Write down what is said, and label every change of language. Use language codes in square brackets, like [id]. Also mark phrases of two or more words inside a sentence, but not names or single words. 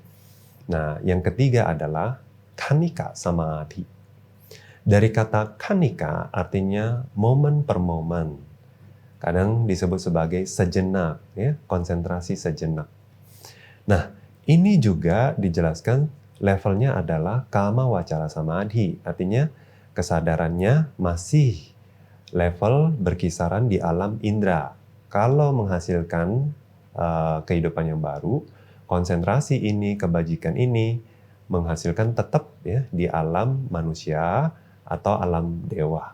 [id] Nah, yang ketiga adalah [pi] khanika samadhi. [id] Dari kata khanika artinya momen per momen. Kadang disebut sebagai sejenak, ya, konsentrasi sejenak. Nah, ini juga dijelaskan levelnya adalah [pi] kama wacara samadhi. [id] Artinya kesadarannya masih level berkisaran di alam indera. Kalau menghasilkan kehidupan yang baru, konsentrasi ini, kebajikan ini menghasilkan tetap ya di alam manusia atau alam dewa.